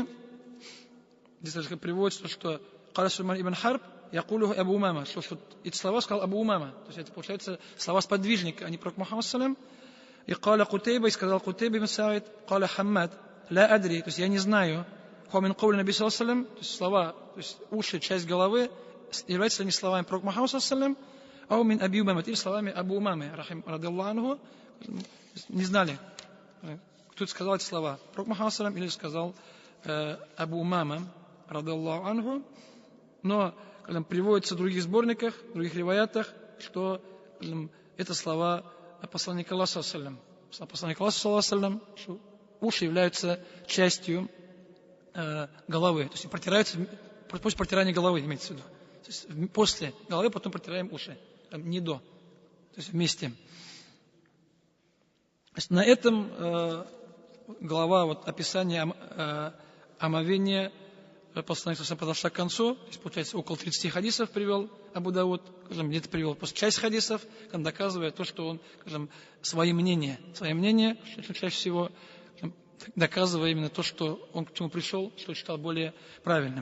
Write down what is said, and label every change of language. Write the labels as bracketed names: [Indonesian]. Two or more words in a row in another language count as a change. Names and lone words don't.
[Russian] Здесь даже приводится, что Каля Сулейман ибн Харб, якулюху Абу Умама, что эти слова сказал Абу Умама. То есть это, получается, слова сподвижника, а не пророк Мухаммад саллаллаху. И Каля Кутейба, и сказал Кутейба ибн Саид, Каля Хаммад, [Arabic] لا أدري, [Russian] то есть я не знаю, [Arabic] «هو من قول النبي صلى الله عليه وسلم», [Russian] то есть слова, то есть уши, часть головы, являются ли они словами пророка Мухаммада [Arabic] صلى الله عليه وسلم, أو من أبي أمامة, [Russian] или словами Абу Умамы, [Arabic] رضي الله عنه, [Russian] не знали, кто сказал эти слова, пророк Мухаммад [Arabic] صلى الله عليه وسلم, [Russian] или сказал Абу Умама, [Arabic] رضي الله عنه, [Russian] но приводится в других сборниках, в других риваятах, что это слова посланника Аллаха [Arabic] صلى الله عليه وسلم. [Russian] Посланник Аллаха [Arabic] صلى الله عليه وسلم, [Russian] что уши являются частью головы, то есть протираются после протирания головы, имеется в виду. То есть после головы потом протираем уши, не до, то есть вместе. То есть на этом глава описания омовения посланник подошла к концу, то есть получается около 30 хадисов привел Абу Дауд, где-то привел просто часть хадисов, доказывая то, что он, свои мнения, чаще всего доказывая именно то, что он к чему пришел, что считал более правильным.